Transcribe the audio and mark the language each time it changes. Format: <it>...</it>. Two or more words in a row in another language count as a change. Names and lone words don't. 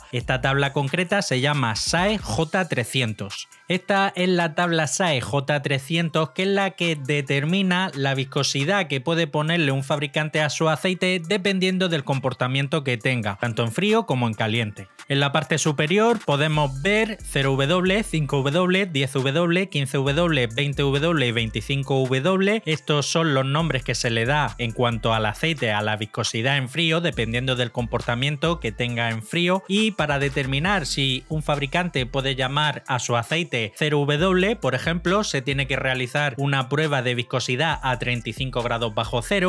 <es>Esta tabla concreta se llama SAE J300. Esta es la tabla SAE J300, que es la que determina la viscosidad que puede ponerle un fabricante a su aceite dependiendo del comportamiento que tenga, tanto en frío como en caliente. En la parte superior podemos ver 0W, 5W, 10W, 15W, 20W y 25W. Estos son los nombres que se le da en cuanto al aceite, a la viscosidad en frío, dependiendo del comportamiento que tenga en frío. Y para determinar si un fabricante puede llamar a su aceite 0W, por ejemplo, se tiene que realizar una prueba de viscosidad a 35 grados bajo cero.</es>